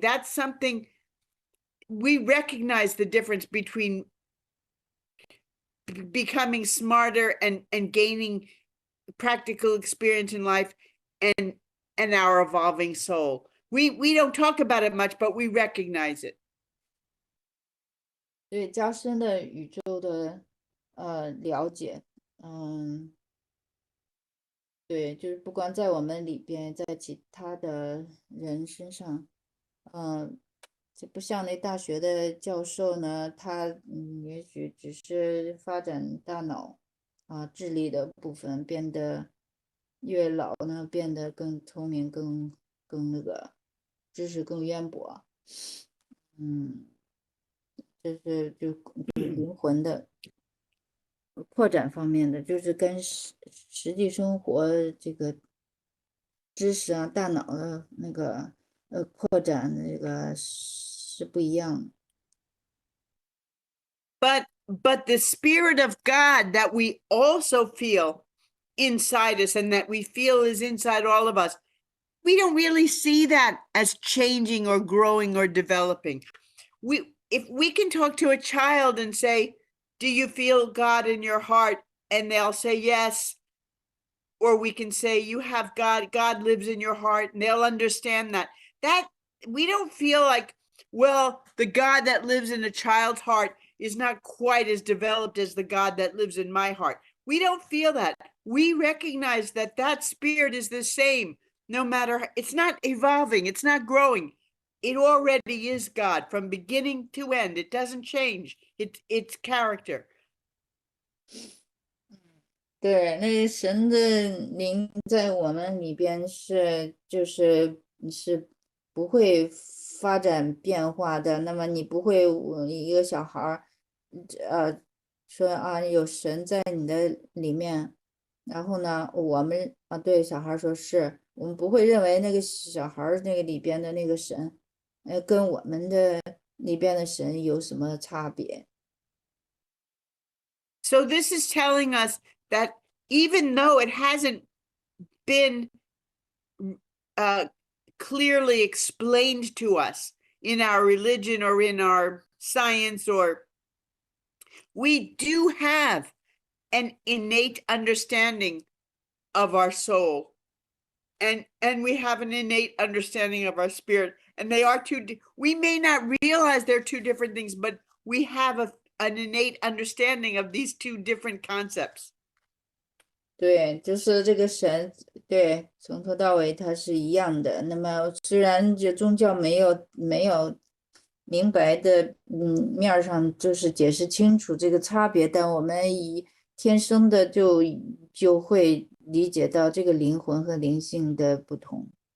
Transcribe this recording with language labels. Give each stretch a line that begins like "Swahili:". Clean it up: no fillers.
English: That's something we recognize, the difference between becoming smarter and gaining practical experience in life and our evolving soul. We don't talk about it much, but we recognize it.
Chinese: 对加深的宇宙的了解，对，就是不光在我们里边，在其他的人身上，这不像那大学的教授呢，他也许只是发展大脑智力的部分变得越老呢，变得更聪明，更那个知识更渊博，这是就灵魂的扩展方面的，就是跟实际生活这个知识啊、大脑的那个扩展那个是不一样。
English: But the Spirit of God that we also feel inside us and that we feel is inside all of us, we don't really see that as changing or growing or developing. If we can talk to a child and say, do you feel God in your heart? And they'll say yes. Or we can say, you have God, God lives in your heart, and they'll understand that. That we don't feel like, well, the God that lives in a child's heart is not quite as developed as the God that lives in my heart. We don't feel that. We recognize that that spirit is the same, no matter, it's not evolving, it's not growing. It already is God from beginning to end. It doesn't change its character.
Chinese: 对，那神的灵在我们里边就是不会发展变化的。那么你不会，一个小孩儿，说有神在你的里面，然后呢，我们对小孩说是，我们不会认为那个小孩那个里边的那个神，跟我们的里边的神有什么差别。
English: So this is telling us that even though it hasn't been clearly explained to us in our religion or in our science, or we do have an innate understanding of our soul, and we have an innate understanding of our spirit, and they are we may not realize they're two different things, but we have an innate understanding of these two different concepts.
Chinese: 对，就是这个神，对，从头到尾它是一样的。那么虽然这宗教没有明白的面上就是解释清楚这个差别，但我们天生的就会理解到这个灵魂和灵性的不同。